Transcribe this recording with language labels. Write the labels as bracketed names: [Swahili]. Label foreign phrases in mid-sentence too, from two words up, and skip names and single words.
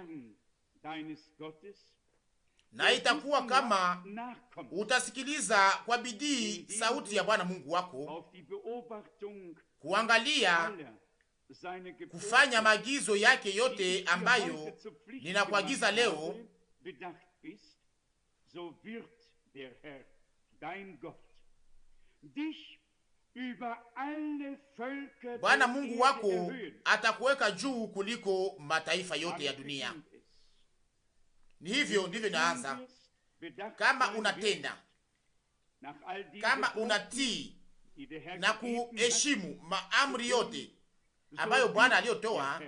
[Swahili] Na itakuwa kama utasikiliza kwa bidii sauti ya Bwana Mungu wako, kuangalia kufanya maagizo yake yote ambayo ninakuagiza leo, [German] so wird der Herr, dein Gott, dich über alle Völker [Swahili] Bwana [German] der [Swahili] Mungu [German] Erde [Swahili] wako [German] erhöhen. [Swahili] atakuweka juu kuliko mataifa yote ya dunia. Ni hivyo ndivyo inaanza. Kama unatenda, kama unatii na kuheshimu maamri yote ambayo Bwana aliyotoa.